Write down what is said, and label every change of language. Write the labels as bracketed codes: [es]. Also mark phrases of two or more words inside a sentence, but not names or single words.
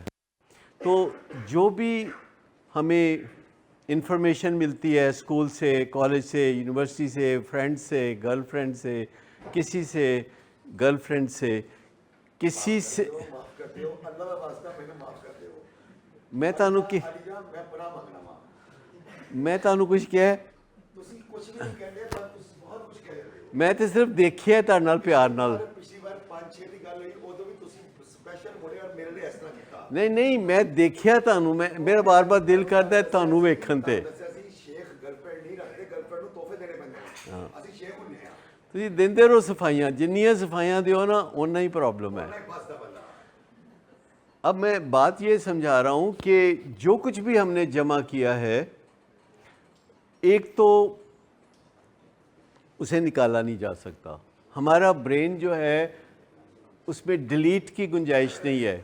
[ur] تو جو بھی ہمیں انفارمیشن ملتی ہے اسکول سے، کالج سے، یونیورسٹی سے، فرینڈ سے، [en] girl friend [ur] سے، کسی سے، [en] girl friend [ur] سے، کسی سے، [pa] میں تانوں کی میں تانوں کچھ کیا ہے، میں تو صرف دیکھیا ہے تہاڈے نال پیار نال. نہیں نہیں میں دیکھیا تانوں، میرا بار بار دل کردا ہے تانوں ویکھن تے. تسی دیندے رہو صفائیاں، جنیاں صفائیاں دیو نا اُنّا ہی پرابلم ہے. [ur] اب میں بات یہ سمجھا رہا ہوں کہ جو کچھ بھی ہم نے جمع کیا ہے ایک تو اسے نکالا نہیں جا سکتا. ہمارا برین جو ہے اس میں ڈیلیٹ کی گنجائش نہیں ہے.